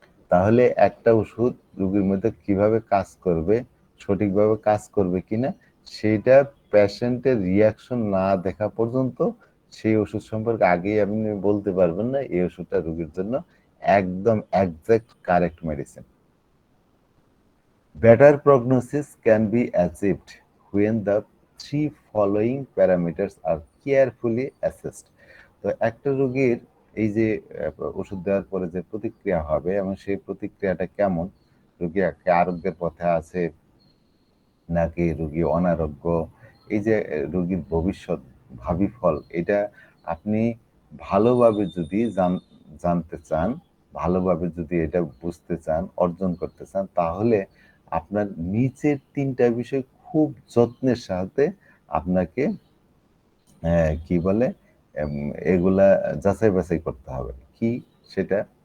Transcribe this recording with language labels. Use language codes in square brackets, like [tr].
[bn] তাহলে একটা ওষুধ রোগীর মধ্যে কিভাবে কাজ করবে, সঠিকভাবে কাজ করবে কিনা সেইটা পেশেন্টের রিয়াকশন না দেখা পর্যন্ত সেই ওষুধ সম্পর্কে আগেই আপনি বলতে পারবেন না এই ওষুধটা রোগীর জন্য একদম exact correct medicine. [en] Better prognosis can be achieved when the three following parameters are carefully assessed. [bn] তো একটা রোগীর এই যে ওষুধ দেওয়ার পরে যে প্রতিক্রিয়া হবে এবং সেই প্রতিক্রিয়াটা কেমন, রোগী একটা আরোগ্যের পথে আছে নাকি রোগী অনারোগ্য, এই যে রোগীর ভবিষ্যৎ ভাবি ফল এটা আপনি ভালোভাবে যদি জানতে চান, ভালোভাবে যদি এটা বুঝতে চান, অর্জন করতে চান তাহলে আপনার নিচের ৩টা বিষয় খুব যত্নের সাথে আপনাকে কি বলে এগুলা যাচাই বাছাই করতে হবে। কি সেটা?